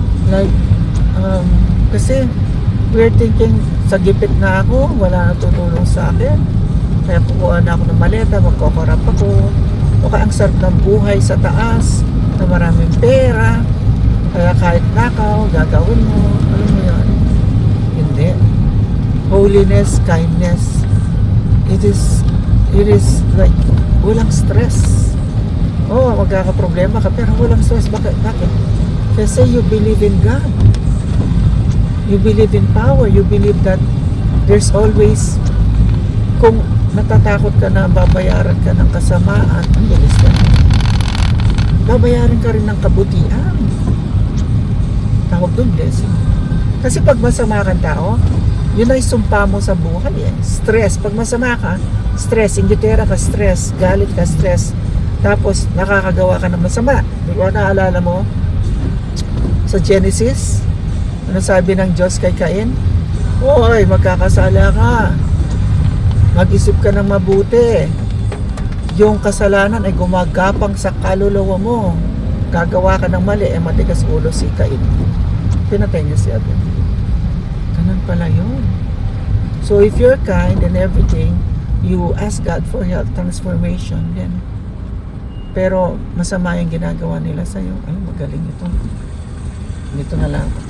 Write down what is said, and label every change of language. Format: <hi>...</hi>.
<tl>Like, kasi</tl> <en>we're thinking</en> <tl>sa gipit na ako, wala na tutulong sa akin, kaya kukuha na ako ng maleta, magkokorap ako, o kaya ang sarap ng buhay sa taas na maraming pera, kaya kahit nakaw, gagawin mo. Alam mo yan? Hindi.</tl> <en>Holiness, kindness, it is like</en> <tl>walang stress. Magkakaproblema ka pero walang stress. Bakit? Kasi</tl> <en>you believe in God, you believe in power, you believe that there's always,</en> <tl>kung natatakot ka na babayaran ka ng kasamaan, ang bilis ka, babayaran ka rin ng kabutihan. Tawag doon blessing. Kasi pag masama kang tao, yun ay sumpa mo sa buhay eh. Stress. Pag masama ka, stress. Inggitera ka, stress. Galit ka, stress. Tapos, nakakagawa ka ng masama. Di ba naalala mo? Sa Genesis, ano sabi ng Diyos kay Cain? Hoy, magkakasala ka. Mag-isip ka ng mabuti. Yung kasalanan ay gumagapang sa kaluluwa mo. Gagawa ka ng mali, matigas ulo si Cain. Pinatay niya si Abel. Ganun pala yun.</tl> <en>So if you're kind and everything, you ask God for health transformation then.</en> <tl>Pero masama yung ginagawa nila sa'yo. Ay, magaling ito. Dito na lang.</tl>